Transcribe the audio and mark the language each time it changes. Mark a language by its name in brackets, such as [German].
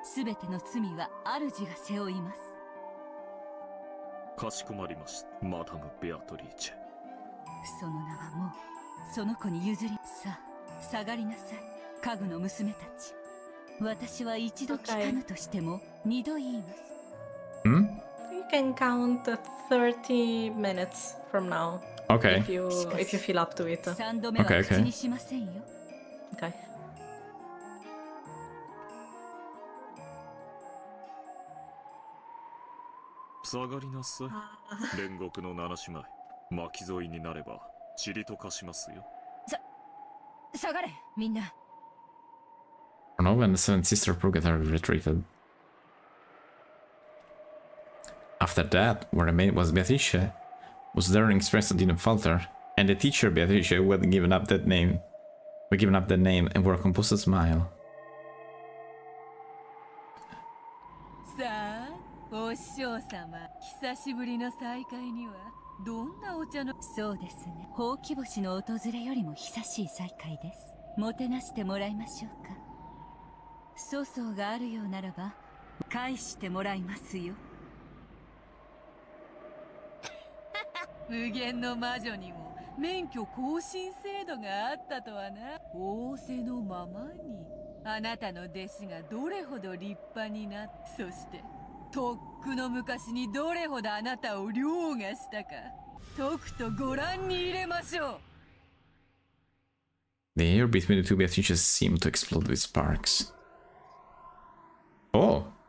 [Japanese] すべての罪は主が背負います。かしこまりました、マダム・ベアトリーチェ。その名はもうその子に譲り、さあ下がりなさい、家具の娘たち。私は一度聞かぬとしても二度言います。 Hmm? [English] You can count 30 minutes from now. Okay. If you feel up to it. [Japanese] 三度目は口にしませんよ。 [English] Okay. [Japanese] 下がりなさい。煉獄の七姉妹、巻き添いになれば塵と化しますよ。下がれ、みんな。 [English] Arnova and the seventh sister of Purgatory retreated. After that, what remained was Beatrice, whose daring expressed didn't falter, and the teacher Beatrice who had given up that name, and wore a composed smile. [Japanese] さあ、お師匠様、久しぶりの再会にはどんなお茶の。そうですね、ほうき星の訪れよりも久しい再会です。もてなしてもらいましょうか。粗相があるようならば返してもらいますよ。無限の魔女にも免許更新制度があったとはな。仰せのままにあなたの弟子がどれほど立派になって、そしてとっくの昔にどれほどあなたを凌駕したか、とくとご覧に入れましょう。 [English] The air between the two Beatrices seemed to explode with sparks. Oh!